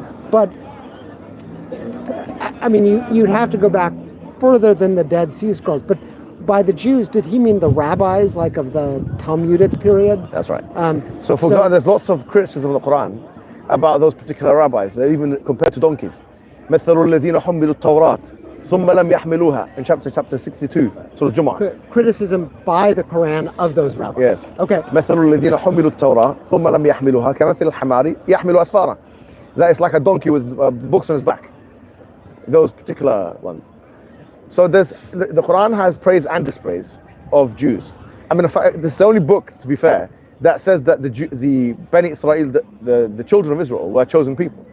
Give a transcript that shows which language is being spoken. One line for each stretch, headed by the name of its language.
English: But I mean, you'd have to go back further than the Dead Sea Scrolls. But by the Jews, did he mean the rabbis, like of the Talmudic period? That's right. So for example, there's lots of criticism of the Quran about those particular rabbis, even compared to donkeys.
Arabic: مثل الذين حملوا التوراة ثم لم يحملوها
English: in chapter 62, Surah Jumu'ah. Criticism by the Quran of those rabbis. Yes. Okay.
Arabic: مثل الذين حملوا التوراة ثم لم يحملوها كمثل الحمار يحمل أسفارا.
English: That is like a donkey with books on his back. Those particular ones. So the Quran has praise and dispraise of Jews. I mean, this is the only book, to be fair, that says that the Bani Israel, the children of Israel, were chosen people.